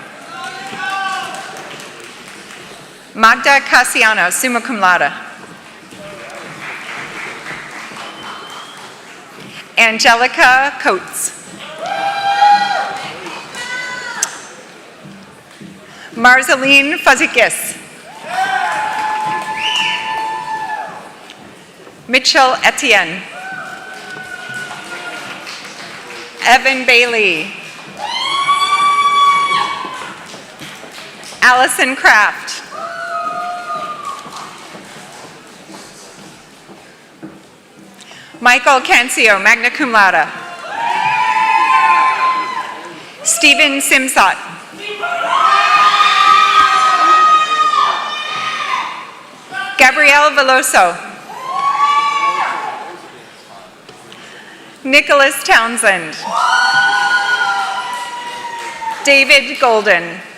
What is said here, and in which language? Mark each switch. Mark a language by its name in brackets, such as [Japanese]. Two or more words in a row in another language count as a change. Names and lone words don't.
[English] Magda Cassiano, [Latin] summa cum laude. [English] Angelica Coates. Marceline Fazikis. Mitchell Etienne. Evan Bailey. Allison Kraft. Michael Cancio, [Latin] magna cum laude. [English] Stephen Simsot. Gabrielle Veloso. Nicholas Townsend. David Golden.